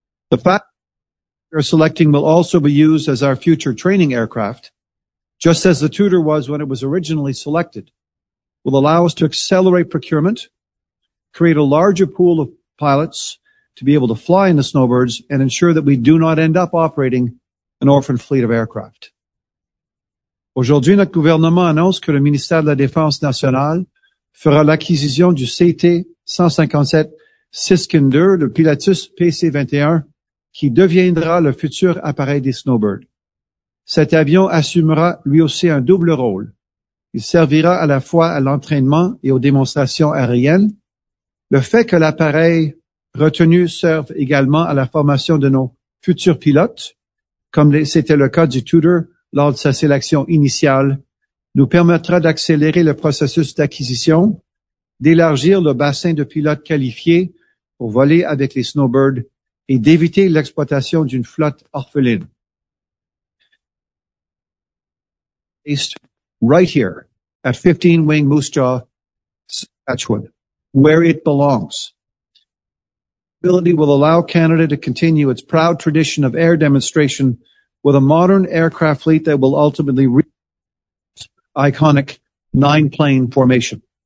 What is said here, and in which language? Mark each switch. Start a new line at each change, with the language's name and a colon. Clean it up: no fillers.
English: The fact we are selecting will also be used as our future training aircraft, just as the Tudor was when it was originally selected, will allow us to accelerate procurement, create a larger pool of pilots to be able to fly in the Snowbirds, and ensure that we do not end up operating an orphan fleet of aircraft.
French: Aujourd'hui, notre gouvernement annonce que le ministère de la Défense nationale fera l'acquisition du CT-157 Siskin II, le Pilatus PC-21, qui deviendra le futur appareil des Snowbirds. Cet avion assumera lui aussi un double rôle. Il servira à la fois à l'entraînement et aux démonstrations aériennes. Le fait que l'appareil retenu serve également à la formation de nos futurs pilotes, comme c'était le cas du Tudor lors de sa sélection initiale, nous permettra d'accélérer le processus d'acquisition, d'élargir le bassin de pilotes qualifiés pour voler avec les Snowbirds et d'éviter l'exploitation d'une flotte orpheline.
English: Right here at 15 Wing Moose Jaw, Saskatchewan, where it belongs. The ability will allow Canada to continue its proud tradition of air demonstration with a modern aircraft fleet that will ultimately reach iconic nine-plane formation.